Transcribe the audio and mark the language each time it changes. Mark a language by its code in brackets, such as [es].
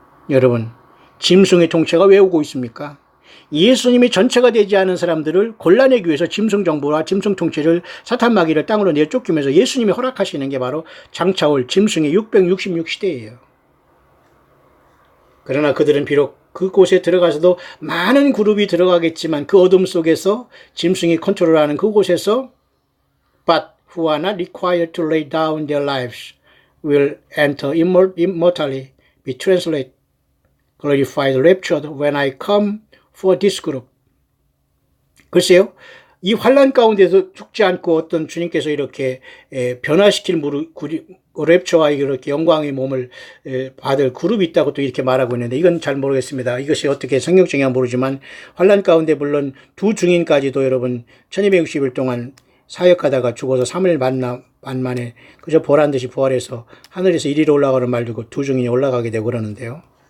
[ko] 여러분, 짐승의 통치가 왜 오고 있습니까? 예수님이 전체가 되지 않은 사람들을 골라내기 위해서 짐승 정부와 짐승 통치를 사탄 마귀를 땅으로 내쫓기면서 예수님이 허락하시는 게 바로 장차올 짐승의 666 시대예요. 그러나 그들은 비록 그곳에 들어가서도 많은 그룹이 들어가겠지만 그 어둠 속에서 짐승이 컨트롤하는 그곳에서 [en] but who are not required to lay down their lives will enter immortality, be translated, glorified, raptured when I come for this group. [ko] 글쎄요, 이 환란 가운데서 죽지 않고 어떤 주님께서 이렇게 변화시킬 랩처와 이렇게 영광의 몸을 받을 그룹이 있다고 또 이렇게 말하고 있는데 이건 잘 모르겠습니다. 이것이 어떻게 성경적인가 모르지만 환란 가운데 물론 두 증인까지도 여러분 1260일 동안 사역하다가 죽어서 3일 반 만에 그저 보란 듯이 부활해서 하늘에서 이리로 올라가는 말 두고 두 증인이 올라가게 되고 그러는데요.